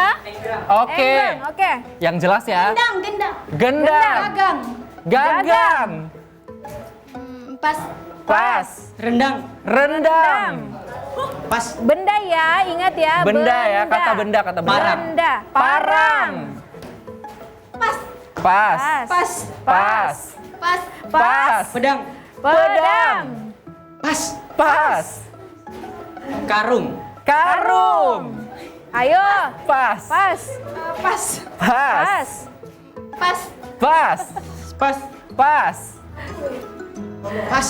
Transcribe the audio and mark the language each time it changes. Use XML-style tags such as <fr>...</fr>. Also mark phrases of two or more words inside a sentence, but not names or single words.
<id>Oke. Enggang, oke. Yang jelas ya. Gendang Gendang Gendang. Gagang Gagang. Pas Pas. Rendang. Rendang. Pas. Benda ya, ingat ya. Benda ya, kata benda, kata benda. Benda. Parang. Pas Pas. Pas Pas. Pas Pas. Pedang. Pedang. Pas. Pas. Karung. Karung. Ayo. Pas. Pas. Pas Pas. Pas Pas. Pas. Pas. Pas.</id>